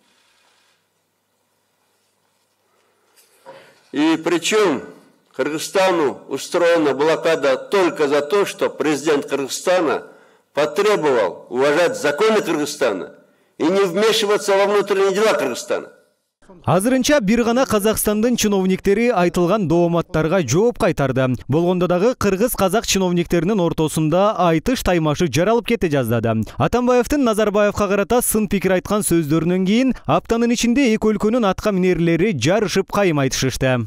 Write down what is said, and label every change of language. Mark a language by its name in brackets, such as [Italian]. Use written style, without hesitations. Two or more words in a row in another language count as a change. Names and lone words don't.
[Russian] И причем Кыргызстану устроена блокада только за то, что президент Кыргызстана потребовал уважать законы Кыргызстана и не вмешиваться во внутренние дела Кыргызстана. [Kyrgyz] Азырынча бир гана Казакстандын чиновниктери айтылган дооматтарга жооп кайтарды. Болгондо дагы кыргыз-казак чиновниктеринин ортосунда айтыш таймашы жаралып кете жаздады. Атамбаевдин Назарбаевга карата сын пикир айткан сөздөрүнөн кийин аптанын ичинде эки өлкөнүн атка минерлери жарышып кайым айтышышты.